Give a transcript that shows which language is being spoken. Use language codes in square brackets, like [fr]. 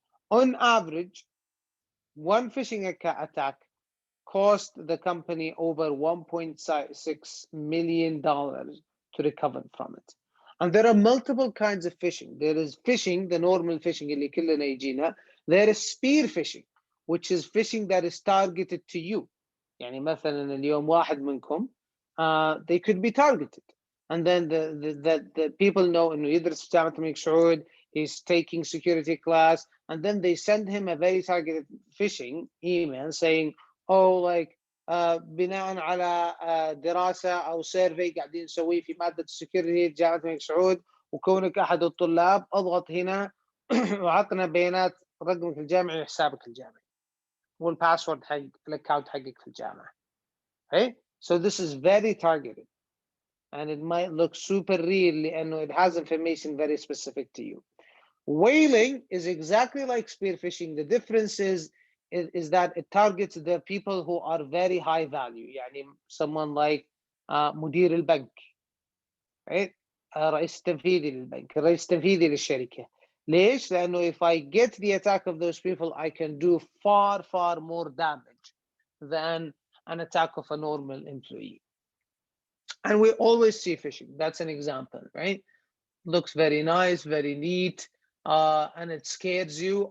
[en] On average, one phishing attack cost the company over $1.6 million to recover from it. And there are multiple kinds of phishing. There is phishing, the normal phishing [ar] اللي كلنا يجينا. [en] There is spear phishing, which is phishing that is targeted to you. [ar] يعني مثلا اليوم واحد منكم, [en] they could be targeted. And then the people know [ar] إنه يدرس في جامعة الملك سعود, [en] he's taking security class, and then they send him a very targeted phishing email saying, oh, like [ar] بناء على دراسة أو سيرفي قاعدين نسويه في مادة السكيورتي جامعة الملك سعود, وكونك أحد الطلاب اضغط هنا وعطنا بيانات رقمك الجامعي وحسابك الجامعي والباسورد حق الاكونت حقك في الجامعة. [en] Okay? So this is very targeted, and it might look super real [ar] لأنه [en] it has information very specific to you. Whaling is exactly like spear phishing. The difference is that it targets the people who are very high value. [ar] يعني [en] someone like [ar] مدير البنك, [en] right? [ar] رئيس تنفيذي للبنك, رئيس تنفيذي للشركة. ليش؟ لأنه [en] if I get the attack of those people, I can do far more damage than an attack of a normal employee. And we always see phishing. That's an example, right? Looks very nice, very neat, and it scares you.